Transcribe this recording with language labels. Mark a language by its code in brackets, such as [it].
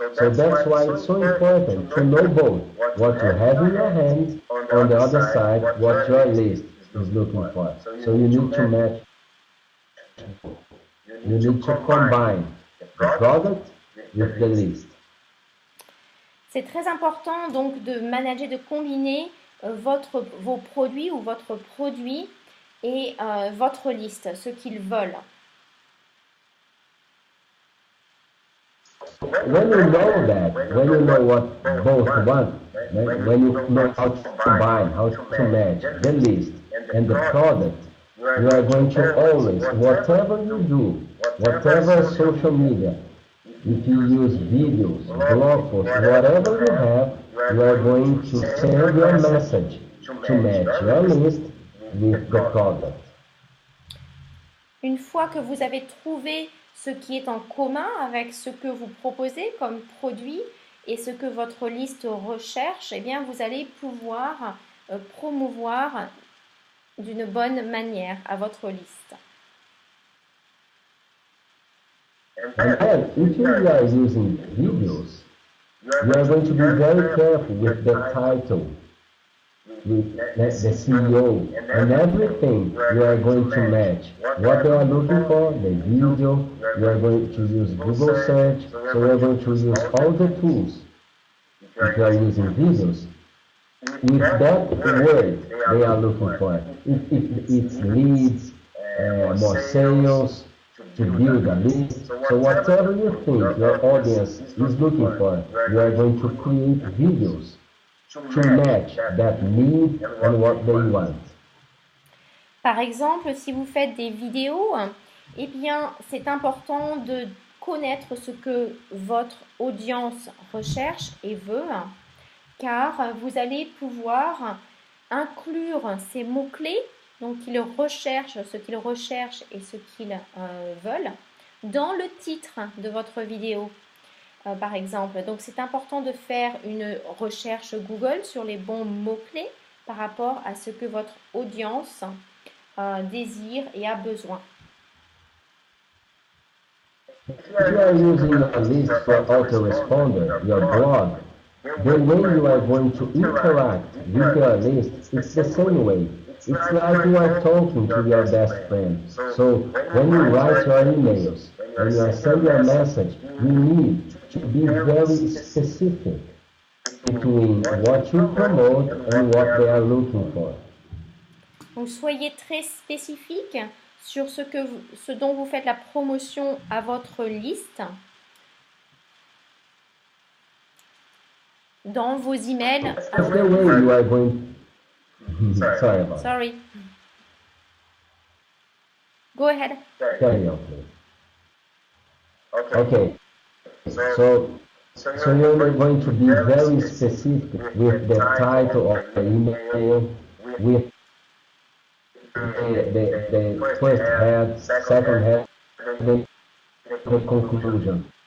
[en] So that's why it's so important to know both what you have in your hands, on the other side, what your list is looking for. So you need to match, you need to combine the product with the list. [fr] C'est très important donc de manager, de combiner vos produits ou votre produit et votre liste, ce qu'ils veulent. [en] when you know that, when you know what both want, when you know how to combine, how to match the list and the product, you are going to always, whatever you do, whatever social media, if you use videos, blog posts, whatever you have, you are going to send your message to match your list with the product. [fr] Une fois que vous avez trouvé ce qui est en commun avec ce que vous proposez comme produit et ce que votre liste recherche, eh bien vous allez pouvoir promouvoir d'une bonne manière à votre liste. [en] And then, if you are using videos, you are going to be very careful with the title, with the CEO, and everything. You are going to match what they are looking for, the video. You are going to use Google search, so you are going to use all the tools. If you are using videos, with that word they are looking for, if it's leads, more sales, to build a list. So whatever you think your audience is looking for, you are going to create videos to match that need and what they want. [fr] Par exemple, si vous faites des vidéos, eh bien, c'est important de connaître ce que votre audience recherche et veut, car vous allez pouvoir inclure ces mots-clés, donc qu'ils recherchent, ce qu'ils recherchent et ce qu'ils veulent, dans le titre de votre vidéo, par exemple. Donc, c'est important de faire une recherche Google sur les bons mots-clés par rapport à ce que votre audience désire et a besoin. [en] If you are using a list for autoresponder, your blog, the way you are going to interact with your list, it's the same way. It's like you are talking to your best friend. So when you write your emails, when you send your message, you need to be very specific between what you promote and what they are looking for. [fr] Donc soyez très spécifique sur ce dont vous faites la promotion à votre liste dans vos emails. [en] That's the way you are going. Sorry. Go ahead. Carry on, please. Okay. So you're going to be very specific with the title of the email, with the first head, second head, the conclusion.